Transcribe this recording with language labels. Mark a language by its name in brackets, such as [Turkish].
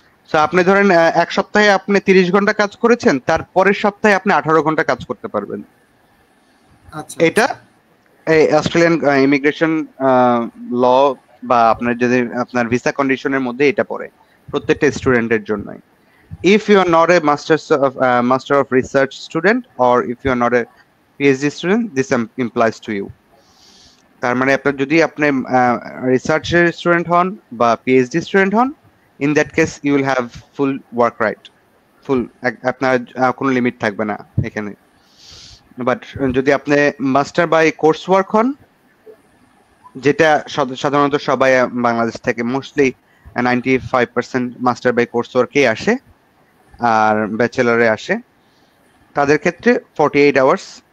[Bangla] So আপনি ধরেন এক সপ্তাহে আপনি 30 ঘন্টা কাজ করেছেন, তার পরের সপ্তাহে আপনি 18 ঘন্টা কাজ করতে পারবেন। আচ্ছা, এটা এই অস্ট্রেলিয়ান ইমিগ্রেশন ল বা আপনার যদি আপনার ভিসা কন্ডিশনের মধ্যে এটা পড়ে প্রত্যেকটা স্টুডেন্টের জন্যই। [English] If you are not a master of research student, or if you are not a PhD student, this implies to you. [Bangla] তার মানে আপনার যদি আপনি রিসার্চের স্টুডেন্ট হন বা পিএইচডি স্টুডেন্ট হন, [English] in that case you will have full work right, [Bangla] ফুল, আপনার কোনো লিমিট থাকবে না এখানে। বাট যদি আপনি মাস্টার বাই কোর্স ওয়ার্ক হন, যেটা সাধারণত সবাই বাংলাদেশ থেকে মোস্টলি 95% মাস্টার বাই কোর্স ওয়ার্কেই আসে আর ব্যাচেলারে আসে, তাদের ক্ষেত্রে 48 আওয়ার্স।